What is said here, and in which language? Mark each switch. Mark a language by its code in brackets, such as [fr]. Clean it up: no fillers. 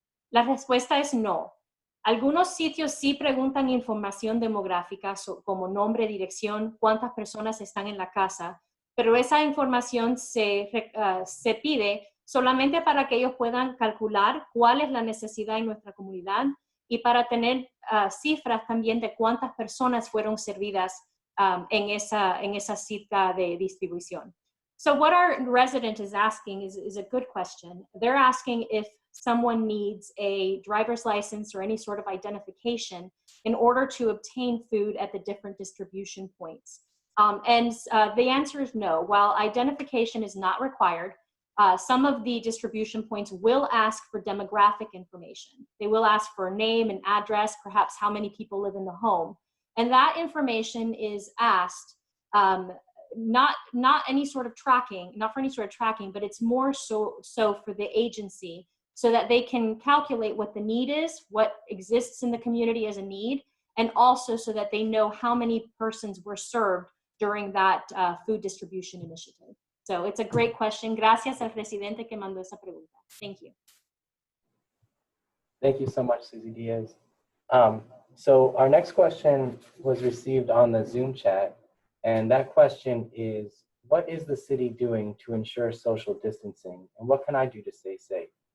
[es] La respuesta es no. Algunos sitios sí preguntan información demográfica como nombre, dirección, cuántas personas están en la casa, pero esa información se pide solamente para que ellos puedan calcular cuál es la necesidad en nuestra comunidad y para tener cifras también de cuántas personas fueron servidas en esa cita de distribución. [en] So what our resident is asking is a good question. They're asking if someone needs a driver's license or any sort of identification in order to obtain food at the different distribution points. And the answer is no. While identification is not required, some of the distribution points will ask for demographic information. They will ask for a name and address, perhaps how many people live in the home. And that information is asked, not any sort of tracking, not for any sort of tracking, but it's more so for the agency, so that they can calculate what the need is, what exists in the community as a need, and also so that they know how many persons were served during that food distribution initiative. So it's a great question. [es] Gracias al presidente que mandó esa pregunta. [en] Thank you. Thank you so much, Susie Diaz. So our next question was received on the Zoom chat, and that question is, what is the city doing to ensure social distancing, and what can I do to stay safe?